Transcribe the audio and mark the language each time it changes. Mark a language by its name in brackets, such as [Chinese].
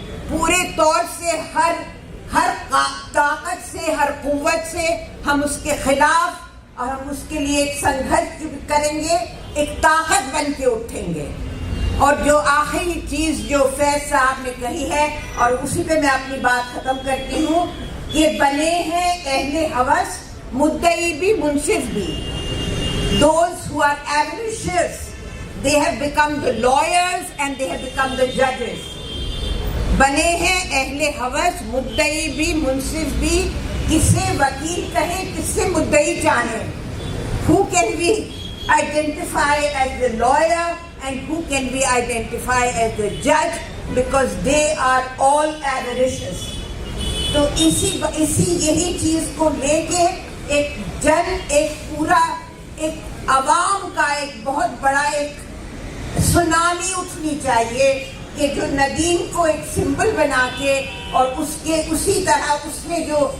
[Hindi] पूरे तौर से हर ताकत से, हर कुव्वत से हम उसके खिलाफ और हम उसके लिए एक संघर्ष करेंगे, एक ताकत बन के उठेंगे। और जो आखिरी चीज जो फैज साहब ने कही है, और उसी पे मैं अपनी बात खत्म करती हूँ, कि बने हैं अहले हवस, मुद्दई भी मुंसिफ भी। [English] Those who are avaricious, they have become the lawyers and they have become the judges. [Hindi] बने हैं अहले हवस, मुद्दई भी मुंसिफ भी। किसे वकील कहें, किससे मुद्दई चाहें? [English] Who can we identify as the lawyer and who can we identify as the judge, because they are all avaricious. [Hindi] तो इसी यही चीज को लेके एक पूरा एक अवाम का एक बहुत बड़ा एक सुनामी उठनी चाहिए कि जो नदीम को एक सिंबल बना के और उसी तरह उसने जो